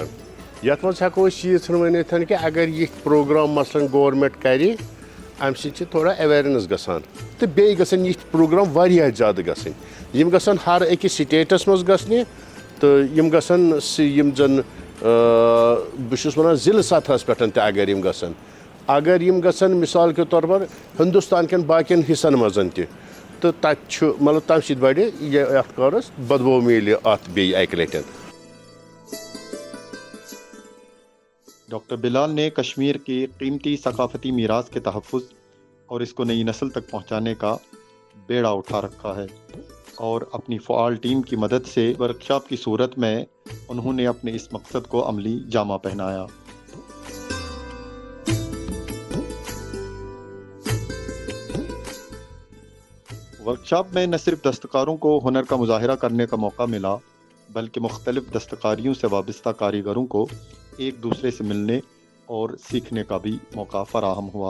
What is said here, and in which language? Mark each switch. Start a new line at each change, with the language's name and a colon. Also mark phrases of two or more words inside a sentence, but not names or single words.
Kashmiri: یَتھ منٛز ہٮ۪کو أسۍ ییٖژ ہن ؤنِتھ کہِ اگر یِتھۍ پروگرام مثلاً گورمٮ۪نٛٹ کرِ، اَمہِ سۭتۍ چھِ تھوڑا ایویرنیس گژھان، تہٕ بیٚیہِ گژھن یِتھۍ پروگرام واریاہ زیادٕ گژھٕنۍ، یِم گژھن ہر أکِس سٹیٹس منٛز گژھنہِ تو یم گژھن یم زن بہٕ چھُس وَنان ضلع سطحس پٮ۪ٹھ تہِ اگر یم گژھن اگر یم گژھن
Urdu: مثال کے طور پر
Kashmiri: ہندوستان کٮ۪ن باقین حصن منٛز تہِ تہٕ تَتہِ چھُ مطلب تَمہِ سۭتۍ بَڑِ یَتھ کارس بدبو میلہِ اَتھ بیٚیہِ اَکہِ لَٹہِ.
Urdu: ڈاکٹر بلال نے کشمیر کے قیمتی ثقافتی میراث کے تحفظ اور اس کو نئی نسل تک پہنچانے کا بیڑا اٹھا رکھا ہے اور اپنی فعال ٹیم کی مدد سے ورکشاپ کی صورت میں انہوں نے اپنے اس مقصد کو عملی جامہ پہنایا. ورکشاپ میں نہ صرف دستکاروں کو ہنر کا مظاہرہ کرنے کا موقع ملا بلکہ مختلف دستکاریوں سے وابستہ کاریگروں کو ایک دوسرے سے ملنے اور سیکھنے کا بھی موقع فراہم ہوا.